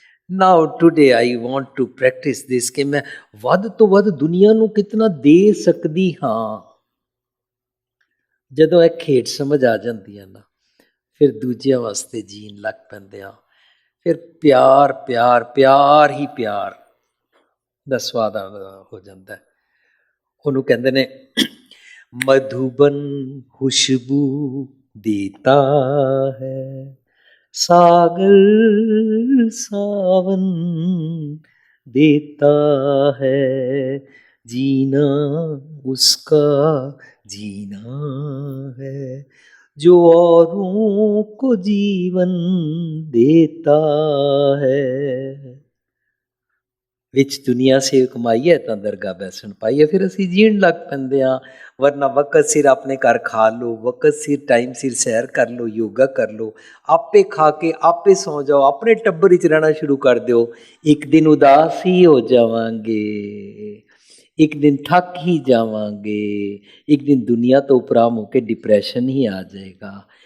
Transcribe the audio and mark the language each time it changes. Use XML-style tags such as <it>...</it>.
<en>now today I want to practise this</en> <pa>ਕਿ ਮੈਂ ਵੱਧ ਤੋਂ ਵੱਧ ਦੁਨੀਆ ਨੂੰ ਕਿਤਨਾ ਦੇ ਸਕਦੀ ਹਾਂ। ਜਦੋਂ ਇਹ ਖੇਡ ਸਮਝ ਆ ਜਾਂਦੀ ਹੈ ਨਾ, ਫਿਰ ਦੂਜਿਆਂ ਵਾਸਤੇ ਜੀਣ ਲੱਗ ਪੈਂਦੇ ਆ। ਫਿਰ ਪਿਆਰ ਪਿਆਰ ਪਿਆਰ ਹੀ ਪਿਆਰ ਦਾ ਸਵਾਦ ਹੋ ਜਾਂਦਾ ਹੈ। ਉਹਨੂੰ ਕਹਿੰਦੇ ਨੇ</pa> <hi>ਮਧੂਬਨ ਖੁਸ਼ਬੂ ਦੇਤਾ ਹੈ, सागर सावन देता है, जीना उसका जीना है, जो औरों को जीवन देता है।</hi> <pa>ਵਿੱਚ ਦੁਨੀਆ ਸੇ ਕਮਾਈਏ ਤਾਂ ਦਰਗਾਹ ਬੈਸਣ ਪਾਈਏ, ਫਿਰ ਅਸੀਂ ਜੀਣ ਲੱਗ ਪੈਂਦੇ ਹਾਂ। ਵਰਨਾ ਵਕਤ ਸਿਰ ਆਪਣੇ ਘਰ ਖਾ ਲਓ, ਵਕਤ ਸਿਰ ਟਾਈਮ ਸਿਰ ਸੈਰ ਕਰ ਲਓ, ਯੋਗਾ ਕਰ ਲਓ, ਆਪੇ ਖਾ ਕੇ ਆਪੇ ਸੌਂ ਜਾਓ, ਆਪਣੇ ਟੱਬਰ ਵਿੱਚ ਰਹਿਣਾ ਸ਼ੁਰੂ ਕਰ ਦਿਓ। ਇੱਕ ਦਿਨ ਉਦਾਸ ਹੀ ਹੋ ਜਾਵਾਂਗੇ, ਇੱਕ ਦਿਨ ਥੱਕ ਹੀ ਜਾਵਾਂਗੇ, ਇੱਕ ਦਿਨ ਦੁਨੀਆ ਤੋਂ ਉਪਰਾਮ ਹੋ ਕੇ ਡਿਪਰੈਸ਼ਨ ਹੀ ਆ ਜਾਏਗਾ।</pa>